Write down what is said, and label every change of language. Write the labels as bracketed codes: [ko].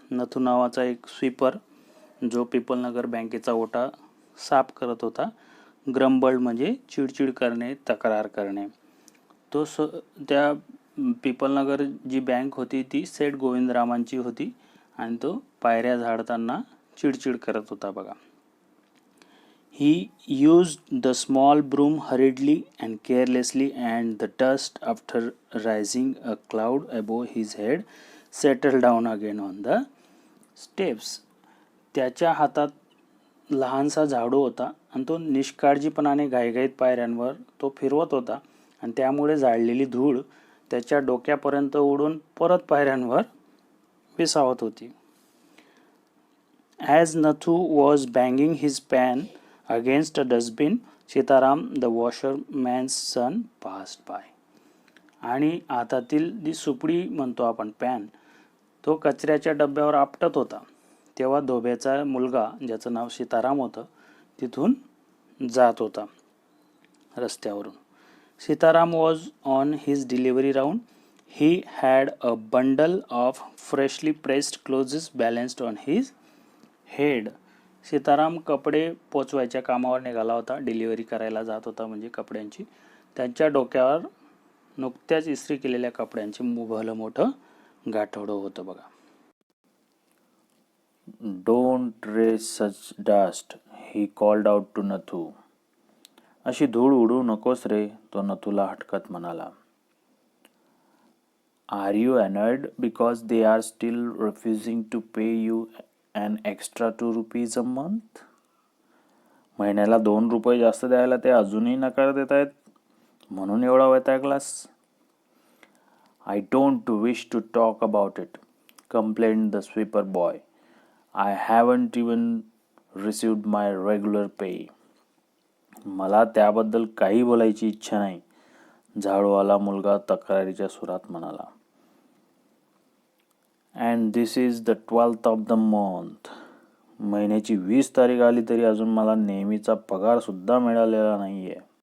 [mr] नथू नावाचा एक स्वीपर जो पिपलनगर बँकेचा ओटा साफ करत होता. ग्रंबल्ड म्हणजे चिडचिड करणे, तक्रार करणे. तो त्या पिपलनगर जी बँक होती ती सेठ गोविंदरामांची होती आणि तो पायऱ्या झाडताना चिडचिड करत होता बघा. [en] He used the small broom hurriedly and carelessly, and the dust, after rising a cloud above his head, settled down again on the steps. [mr] त्याच्या हातात लहानसा झाडू होता आणि तो निष्काळजीपणाने घाईघाईत पायऱ्यांवर तो फिरवत होता आणि त्यामुळे जाळलेली धूळ त्याच्या डोक्यापर्यंत उडून परत पायऱ्यांवर विसावत होती. [en] As Nathu was banging his pan against a dustbin, Sitaram the washerman's son passed by. [mr] आणि हातातील जी सुपडी म्हणतो आपण पॅन, तो कचऱ्याच्या डब्यावर आपटत होता. तेव्हा धोब्याचा मुलगा ज्याचं नाव सीताराम होतं तिथून जात होता रस्त्यावरून. [en] Sitaram was on his delivery round. He had a bundle of freshly pressed clothes balanced on his head. [mr] Sitaram कपडे पोचवायच्या कामावर निघाला होता. डिलिव्हरी करायला जात होता म्हणजे कपड्यांची. त्यांच्या डोक्यावर नुकत्याच इस्त्री केलेल्या कपड्यांचे भलं मोठं गाठोडं होतं बघा. [en] Don't raise such dust, he called out to Nathu. [mr] अशी धूळ उडू नकोस रे, तो नथूला हटकत म्हणाला. [en] Are you annoyed because they are still refusing to pay you an extra ₹2 a month? [mr] महिन्याला ₹2 जास्त द्यायला ते अजूनही नकार देत आहेत, म्हणून एवढा वैतागलास? [en] I don't wish to talk about it, complained the sweeper boy. I haven't even received my regular pay. [mr] मला त्याबद्दल काही बोलायची इच्छा नाही, झाडूवाला मुलगा तक्रारीच्या सुरात म्हणाला. [en] And this is the 12th of the month. [mr] महिन्याची 20 तारीख आली तरी अजून मला नेहमीचा पगार सुद्धा मिळालेला नाहीये.